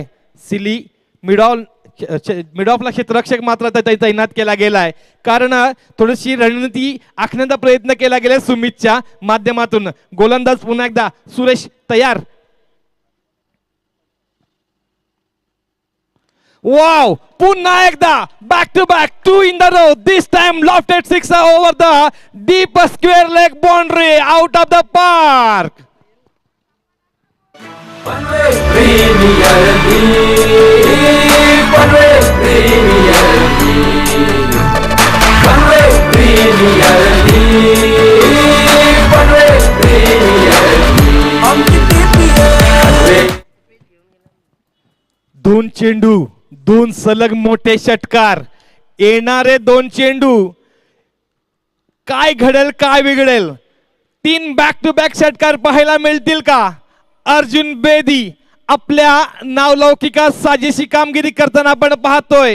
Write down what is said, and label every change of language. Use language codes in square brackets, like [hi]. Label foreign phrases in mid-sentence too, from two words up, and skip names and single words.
[en] silly mid offला [mr] क्षेत्ररक्षक मात्र तैनात केला गेलाय, कारण थोडीशी रणनीती आखण्याचा प्रयत्न केला गेला सुमितच्या माध्यमातून. गोलंदाज पुन्हा एकदा सुरेश तयार. [en] वाव, [mr] पुन्हा एकदा [en] back to back 2 in the row. This time lofted sixer over the deep square leg boundary out of the park. Panvel Premier League, Panvel Premier League, Panvel Premier League, Panvel Premier League. [mr] 2 चेंडू 2 सलग मोठे षटकार, येणारे 2 चेंडू, काय घडेल काय बिघडेल. 3 [en] back to back [mr] षटकार पाहायला मिळतील का. अर्जुन बेदी आपल्या नावलौकिका साजेशी कामगिरी करताना आपण पाहतोय.